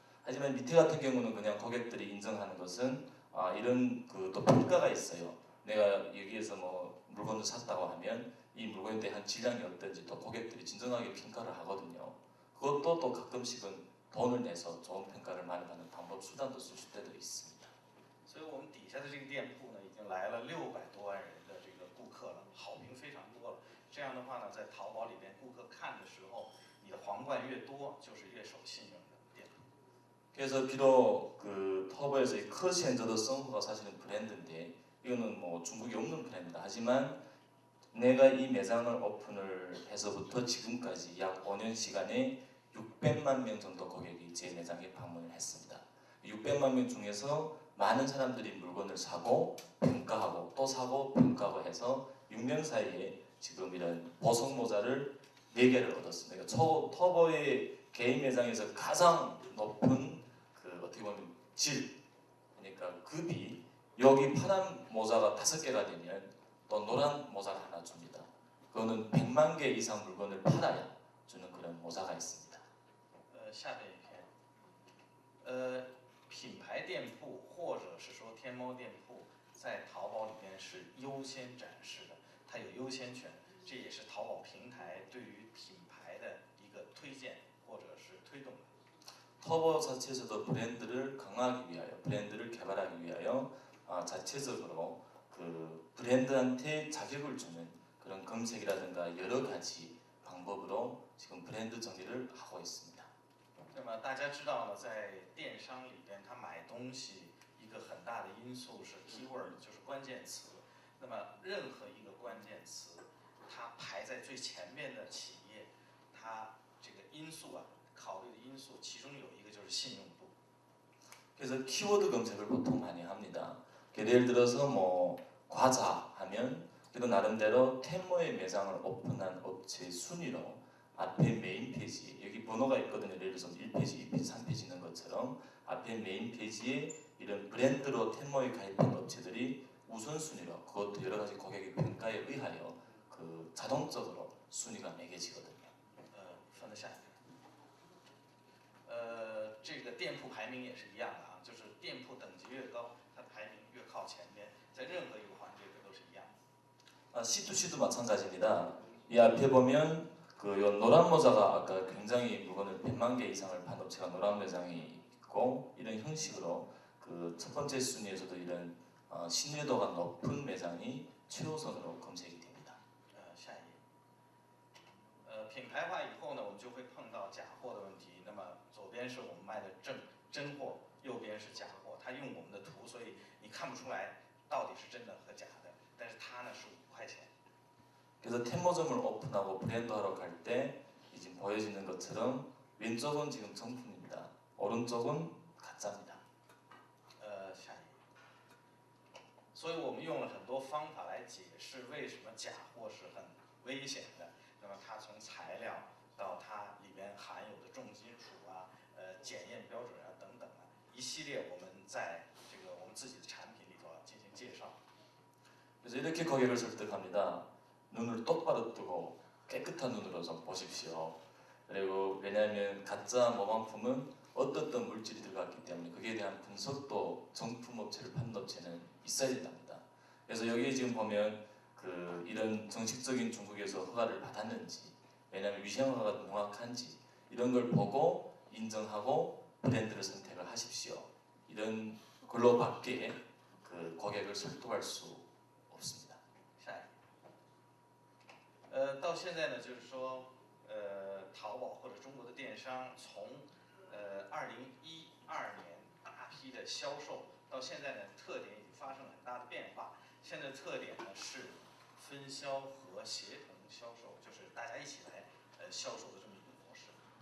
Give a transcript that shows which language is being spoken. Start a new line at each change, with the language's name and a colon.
Korean: 하지만 밑에 같은 경우는 그냥 고객들이 인정하는 것은 이런 그 또 평가가 있어요. 내가 여기에서 뭐 물건을 샀다고 하면 이 물건에 대한 질량이 어떤지 또 고객들이 진정하게 평가를 하거든요. 그것도 또 가끔씩은 돈을 내서 좋은 평가를 많이 받는 방법 수단도 쓸 때도 있습니다.
Chinese: 所以我们底下的这个店铺呢，已经来了600多万人的这个顾客了，好评非常多了。这样的话呢，在淘宝里边，顾客看的时候，你的皇冠越多，就是越受信任的店铺。
Korean: 그래서 비록 그 터보에서의 커시엔저더 성호가 사실은 브랜드인데 이거는 뭐 중국에 없는 브랜드다. 하지만 내가 이 매장을 오픈을 해서부터 지금까지 약 5년 시간에 600만 명 정도 고객이 제 매장에 방문을 했습니다. 600만 명 중에서 많은 사람들이 물건을 사고 평가하고 또 사고 평가하고 해서 6년 사이에 지금 이런 보석 모자를 4개를 얻었습니다. 터보의 개인 매장에서 가장 높은 그 어떻게 보면 질, 그러니까 급이 여기 파란 모자가 5개가 되면 또 노란 모자를 하나 줍니다. 그거는 100만 개 이상 물건을 팔아야 주는 그런 모자가 있습니다.
Chinese: 下面一篇，品牌店铺或者是说天猫店铺在淘宝里面是优先展示的，它有优先权，这也是淘宝平台对于品牌的一个推荐或者是推动的。
Korean: 터보 자체에서도 브랜드를 강화하기 위하여, 브랜드를 개발하기 위하여 자체적으로 그 브랜드한테 자격을 주는 그런 검색이라든가 여러 가지 방법으로 지금 브랜드 정의를 하고 있습니다.
Chinese: 那么大家知道呢，在电商里边，他买东西一个很大的因素是 keyword， 就是关键词。那么任何一个关键词，它排在最前面的企业，它这个因素考虑的因素，其中有一个就是信用度。
Korean: 그래서 키워드 검색을 보통 많이 합니다. 예를 들어서 뭐 과자 하면 그래도 나름대로 텐모의 매장을 오픈한 업체 순위로 앞에 메인 페이지 여기 번호가 있거든요. 예를 들어서 1페이지, 2페이지, 3페이지 있는 것처럼 앞에 메인 페이지에 이런 브랜드로 텐모에 가입한 업체들이 우선순위로 그것도 여러 가지 고객의 평가에 의하여 그 자동적으로 순위가 매겨지거든요.
Chinese: 放在下一个。这个店铺排名也是一样的就是店铺等级越高，它排名越靠前边，在任何一个环节里都是一样的。
Korean: C2C도 마찬가지입니다. 이 앞에 보면 그 노란 모자가 아까 굉장히 물건을 100만 개 이상을 판 업체가 노란 매장이 있고 이런 형식으로 그 첫 번째 순위에서도 이런 신뢰도가 높은 매장이 최우선으로 검색이 됩니다.
Chinese: 下一页。品牌化以后呢，我们就会碰到假货的问题。那么左边是我们卖的真货，右边是假货。它用我们的图，所以你看不出来到底是真的和假的。但是它呢是5块钱。
Korean: 그래서 텐모점을 오픈하고 브랜드하러 갈 때 지금 보여지는 것처럼 왼쪽은 지금 정품입니다. 오른쪽은 가짜입니다.
Chinese: 下一页。所以我们用了很多方法来解释为什么假货是很危险的。那么它从材料到它里边含有的重金属检验标准等等一系列我们在这个我们自己的产品里头进行介绍。
Korean: 그래서 이렇게 고객을 설득합니다. 눈을 똑바로 뜨고 깨끗한 눈으로 좀 보십시오. 그리고 왜냐하면 가짜 모방품은 어떤 물질이 들어갔기 때문에 거기에 대한 분석도 정품 업체를 파는 업체는 있어야 된답니다. 그래서 여기 지금 보면 그 이런 정식적인 중국에서 허가를 받았는지 왜냐하면 위생 허가가 명확한지 이런 걸 보고 인정하고 브랜드를 선택을 하십시오. 이런 걸로밖에 그 고객을 설득할 수 없습니다.
Chinese: 到现在呢，就是说，淘宝或者中国的电商从2012年大批的销售到现在呢，特点已经发生了很大的变化。现在特点呢是分销和协同销售，就是大家一起来销售的这么一个模式。